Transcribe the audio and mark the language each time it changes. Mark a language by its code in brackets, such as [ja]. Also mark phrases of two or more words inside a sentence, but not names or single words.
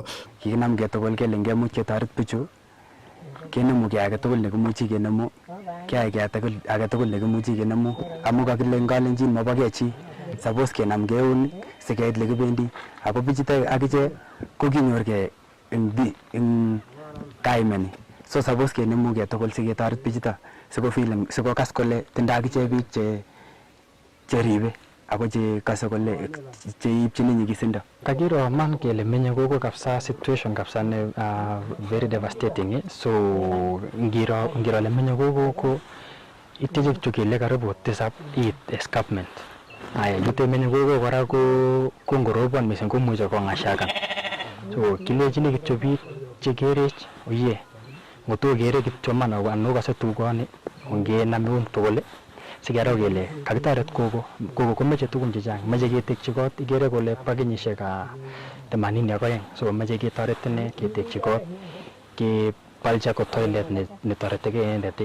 [kln] Kikinam ketugul kele ngemuch ketoret bichu kenemu kiy age tugul nekimuchi kenemu kiyai kiy age tugul nekimuchi kenemu amu kakile eng kalenjin mabo kei chi suppose kenam keun sikeit lekibendi ako bichuto akiche ko kinyorkei eng kaimeni so suppose kenemu kei tugul siketoret bichuto sikokas kole tindoi akiche biik cheribe ako chekase kole cheipchini nyikisindo. Kakiro man kele menye gogo kabisa situation kabisa ne [en] very devastating [kln] so ngiro le menye gogo ko iteje kitu kele karibu 7 escarpment. Aya yute menye gogo kora ko ngorobon mising komuche kong'ashakan so kilechini kityo biik chekerech oye ngoto kere kityo man anu kase tugoni ongenam tugul sikero kele kakitoret gogo komeche tugun chechang meche ketekchi kot ikere kole bo kenyisiek 82 so meche ketoret ine ketekchi kot kepalchi ko toilet netoretegei inendet.